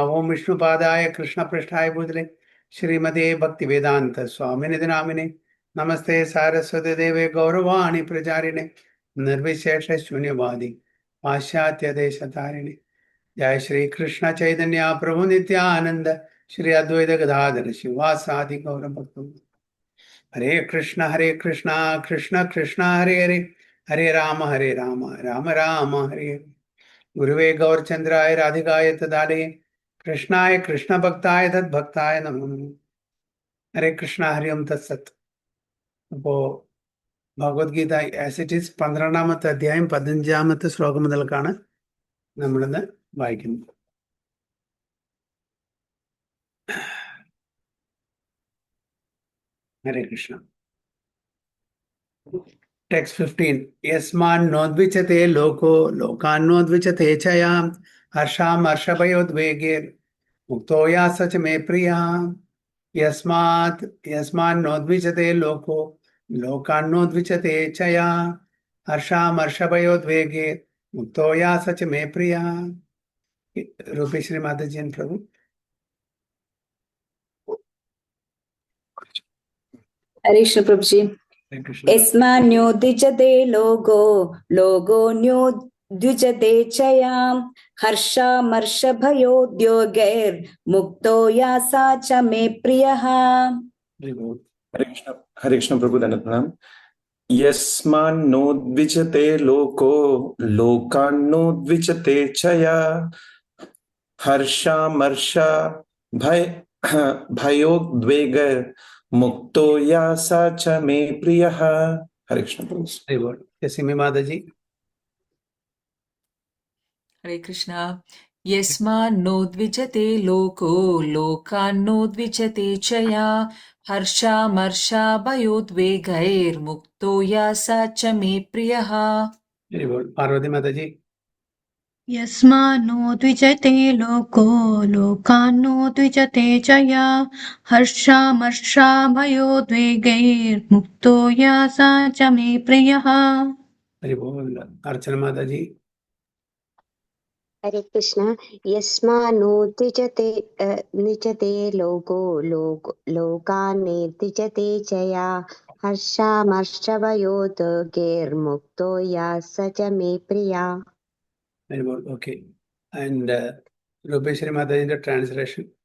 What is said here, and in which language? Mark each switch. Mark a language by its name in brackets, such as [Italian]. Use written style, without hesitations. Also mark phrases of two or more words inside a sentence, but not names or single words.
[Sanskrit] ओं विष्णुपादाय कृष्णपृष्ठाय भूतले श्रीमते भक्तिवेदान्त स्वामिनिधि नामिने नमस्ते सारस्वती देवे गौरवाणी प्रचारिणे निर्विशेष शून्यवादी पाश्चात्य देशतारिणे। जय श्री कृष्ण चैतन्य प्रभु नित्यानंद श्री अद्वैत गदाधर शिवासादि गौर भक्त। हरे कृष्ण कृष्ण कृष्ण हरे हरे हरे राम राम राम हरे हरे। गुरुवे गौरचंद्राय राधिकाय तदालये कृष्णाय कृष्ण भक्ताय तद्भक्ताय नमो नमः। हरे कृष्ण हरि ओम तत्सत्. [Malayalam] അപ്പോ ഭഗവത്ഗീത ആസ് ഇറ്റ് ഈസ് 12-ാമത്തെ അധ്യായം 15-ാമത്തെ ശ്ലോകം മുതൽക്കാണ് നമ്മളിന്ന് വായിക്കുന്നത്. ഹരേ കൃഷ്ണ. [Sanskrit] टेक्स्ट 15 यस्मान्नोद्विचते लोको लोकान्नोद्विचते च यां हर्षामर्षभयोद्वेगे मुक्तो यास च मे प्रियः. यस्मान्नोद्विचते लोको लोकान्नोद्विचते च यां हर्षामर्षभयोद्वेगे मुक्तो यास च मे प्रियः. [Hindi] रूपेश्वरी माताजी and प्रभु. हरे कृष्ण प्रभु जी. [Sanskrit] यस्मान्नोद्विचते लोको लोकोऽन्योद्विचते च यां हर्षामर्षभयोद्वेगैर्मुक्तो यासा च मे प्रियः. [Hindi] हरे कृष्ण प्रभु धन्यवाद प्रणाम. [Sanskrit] यस्मान्नोद्विचते लोको लोकान्नोद्विचते च या हर्षामर्षा भयोद्वेगैर् मुक्तो यासा च मे प्रियः. [Hindi] हरे कृष्ण प्रभु. जैसे माता जी. हरे कृष्णा. [Sanskrit] यस्मान्नोद्विचते लोको लोकान्नोद्विचते च या हर्षामर्षाभयोद्वेगैर्मुक्तो यासा च मे प्रियः. [Hindi] पार्वती माता जी. [Sanskrit] यस्मान्नोद्विचते लोको लोकान्नोद्विचते च या हर्षामर्षाभयोद्वेगैर्मुक्तो यासा च मे प्रियः. [Hindi] अर्चना माता जी. हरे कृष्ण. [Sanskrit] यस्मान्नोद्विचते लोको लोकान्नोद्विचते च या हर्षामर्षभयोद्वेगैर्मुक्तो यास च मे प्रिया. [English] Okay. And Rupeshri Mataji's translation.